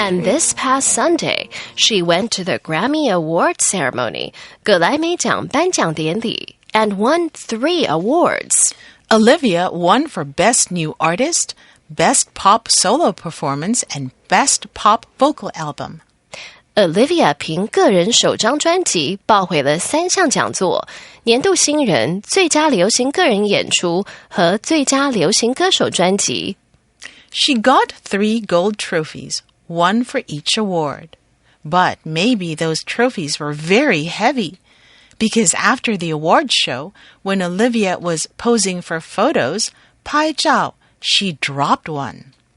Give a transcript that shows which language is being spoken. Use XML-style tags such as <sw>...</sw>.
<en>And this past Sunday, she went to the Grammy Award ceremony,</en> <zh>葛莱美奖颁奖典礼,</zh> <en>and won 3 awards. Olivia won for Best New Artist, Best Pop Solo Performance, and Best Pop Vocal Album.</en> <zh>Olivia 凭个人首张专辑抱回了3项讲座，年度新人、最佳流行个人演出和最佳流行歌手专辑。</zh> <en>She got 3 gold trophies, 1 for each award. But maybe those trophies were very heavy, because after the award show, when Olivia was posing for photos,</en> <zh>拍照,</zh> <en>she dropped one.</en>